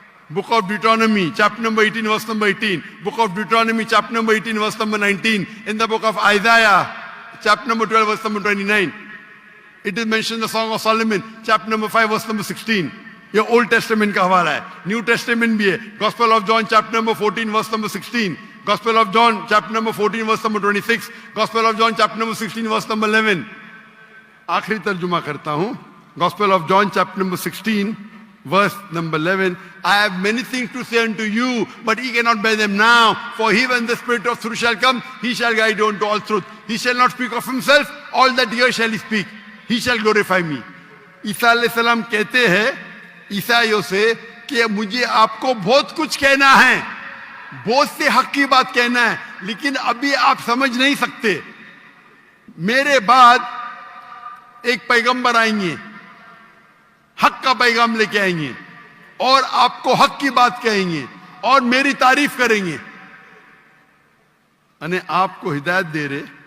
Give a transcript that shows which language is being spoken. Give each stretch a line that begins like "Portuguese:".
English: Book of Deuteronomy chapter number 18 verse number 18, book of Deuteronomy chapter number 18 verse number 19, in the book of Isaiah chapter number 12 verse number 29, it is mention the song of Solomon chapter number 5 verse number 16।
Hindi: ये old testament का हवाला है, new testament भी है।
English: Gospel of John chapter number 14 verse number 16, Gospel of John chapter number 14 verse number 26, Gospel of John chapter number 16 verse number 11।
Hindi: आखिरी तर्जुमा करता हूं,
English: Gospel of John chapter number 16 verse number 11, I have many things to say unto you, but ye cannot bear them now. For he, when the Spirit of truth shall come, he shall guide you unto all truth. He shall not speak of himself, all that he shall speak. He shall glorify me.
Hindi: ईसा अलैहिस्सलाम कहते हैं ईसाइयों से कि मुझे आपको बहुत कुछ कहना है, बहुत से हक की बात कहना है, लेकिन अभी आप समझ नहीं सकते। मेरे बाद एक पैगंबर आएंगे, हक का पैगाम लेके आएंगे और आपको हक की बात कहेंगे और मेरी तारीफ करेंगे, अने आपको हिदायत दे रहे।